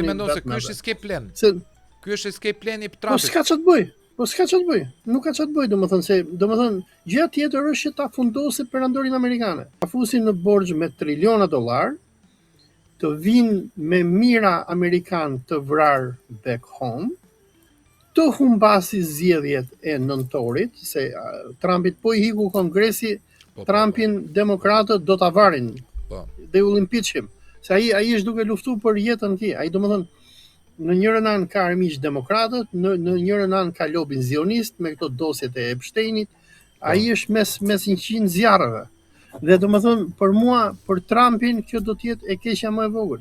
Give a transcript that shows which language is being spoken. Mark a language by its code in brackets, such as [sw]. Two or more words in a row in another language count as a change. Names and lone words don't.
[sq] Ti mendon se ky është [en] escape plan? [sq] Ky është escape plani i Trumpit. Po s'ka ç'të bëj. Nuk ka ç'të bëj, domethënë gjëja tjetër është që ta fundosë perandorin amerikane. Ta fusin në borxh me triliona dollar, të vinë me mira amerikan të vrar [en] back home, [sq] të humbasi zgjedhjet e nëntorit, se Trumpit po i hiku kongresi, Trumpin demokratët do ta varin. [en] They will impeach him. [sq] Se ai është duke luftuar për jetën e tij. Ai domethënë në njërën anë ka armiq demokratët, në njërën anë ka lobin zionist me këto dosjet e Epsteinit. Ai është mes 100 zjarreve. Dhe domethënë për mua, për Trumpin, kjo do të jetë e keqja më e vogël.